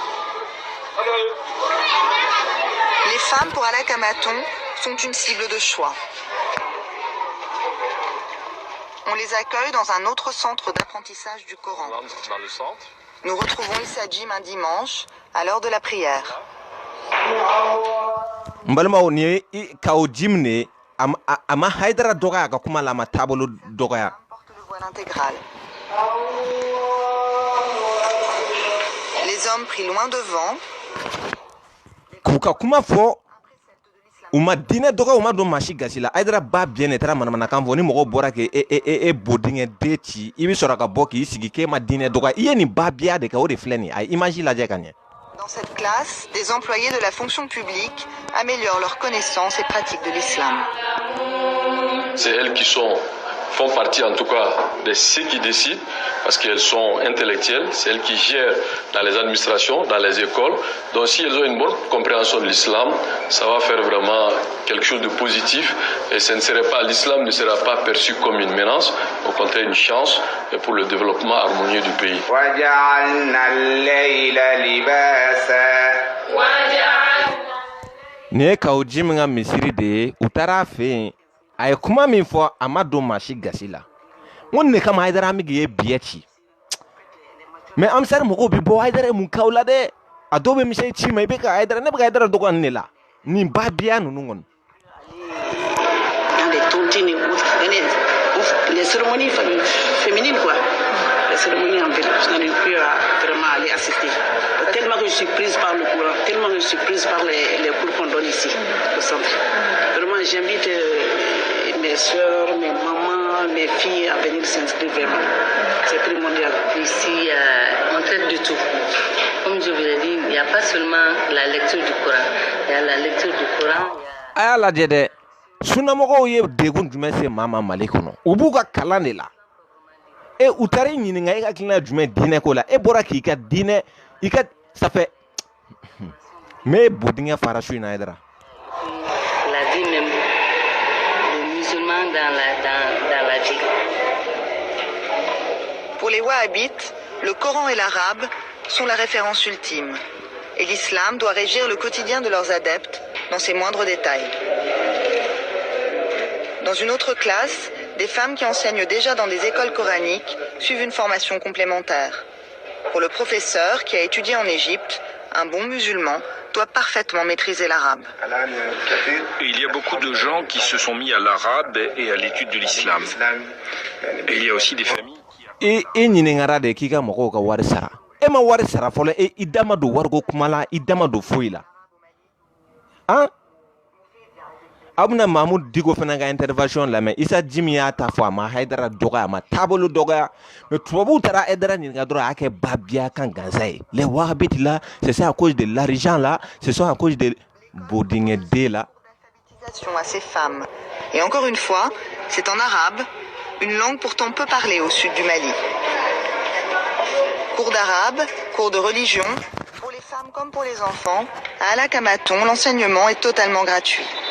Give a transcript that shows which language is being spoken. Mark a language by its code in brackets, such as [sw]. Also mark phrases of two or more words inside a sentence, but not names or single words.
[fr] Les femmes pour Alaa Kamaton sont une cible de choix. On les accueille dans un autre centre d'apprentissage du Coran. On entre dans le centre. Nous retrouvons Issa Jim un dimanche, à l'heure de la prière. [bm] Mbalma ni kaw jimne ama Haidara dɔgɔya ka kuma la ma taabolo dɔgɔya. [fr] Porte le voile intégral. Les hommes pris loin devant. [bm] K'u ka kuma fɔ u ma diinɛ dɔgɔya u ma don maasi gasi la Haidara ba bien taara manamanakan fɔ ni mɔgɔw bɔra k'e bodiŋɛ den ci i bɛ sɔrɔ ka bɔ k'i sigi k'e ma diinɛ dɔgɔya i ye nin ba biya de kɛ o de filɛ nin ye a image lajɛ ka ɲɛ. [fr] Dans cette classe, des employés de la fonction publique améliorent leurs connaissances et pratiques de l'islam. C'est elles qui sont font partie en tout cas de ceux qui décident, parce qu'elles sont intellectuelles, c'est elles qui gèrent dans les administrations, dans les écoles. Donc si elles ont une bonne compréhension de l'islam, ça va faire vraiment quelque chose de positif et l'islam ne sera pas perçu comme une menace, au contraire une chance pour le développement harmonieux du pays. [bm] Ne ka o ji min ka misiri de ye u taara a fɛ yen a ye kuma min fɔ a ma don maa si gasi la n ko nin de kama Haidara Amigi ye biɲɛ ci mɛ amisari mɔgɔw bɛ bɔ Haidara ye mun k'aw la dɛ a dɔw bɛ misiri ci ma i bɛ ka Haidara ne bɛ ka Haidara dɔgɔ nin de la nin ba biya ninnu kɔni. [fr] Dans les tontines, les cérémonies féminines, quoi. Les cérémonies en fait, je n'en ai plus à vraiment aller assister. Tellement que je suis prise par le courant, tellement que je suis prise par les cours qu'on donne ici, au centre. Vraiment, j'invite mes soeurs, mes mamans, mes filles à venir s'inscrire vraiment. C'est primordial. Ici, on traite du tout. Comme je vous l'ai dit, il n'y a pas seulement la lecture du Coran. Il y a la lecture du Coran. [bm] A y'a lajɛ dɛ sunnamɔgɔw ye degun jumɛn se maa ma Mali kɔnɔ u b'u ka kalan de la u taara i ɲininka i ka hakilina jumɛn diinɛ ko la e bɔra k'i ka diinɛ i ka safɛ mais bodingɛ fara su in na Haidara. [fr] La vie même, les musulmans dans la vie. Pour les wahhabites, le Coran et l'arabe sont la référence ultime. Et l'islam doit régir le quotidien de leurs adeptes dans ses moindres détails. Dans une autre classe, des femmes qui enseignent déjà dans des écoles coraniques suivent une formation complémentaire. Pour le professeur qui a étudié en Égypte, un bon musulman doit parfaitement maîtriser l'arabe. Il y a beaucoup de gens qui se sont mis à l'arabe et à l'étude de l'islam. Et il y a aussi des familles qui... [bm] E ɲininkara de k'i ka mɔgɔw ka wari sara e ma wari sara fɔlɔ i da ma don wariko kuma la i da ma don foyi la an aw bɛna Mahamudu Diko fana ka intervention lamɛn Isa Jimi y'a ta fɔ a ma Haidara dɔgɔya a ma taabolo dɔgɔya mais tubabuw taara Haidara ɲininka dɔrɔn a y'a kɛ babiya kan gansan ye [fr] les wahhabites là c'est à cause de l'argent là c'est à cause de [bm] bodingɛ den la. [fr] À ces femmes. Et encore une fois, c'est en arabe, une langue pourtant peu parlée au sud du Mali. Cours d'arabe, cours de religion, pour les femmes comme pour les enfants, à Alakamaton, l'enseignement est totalement gratuit.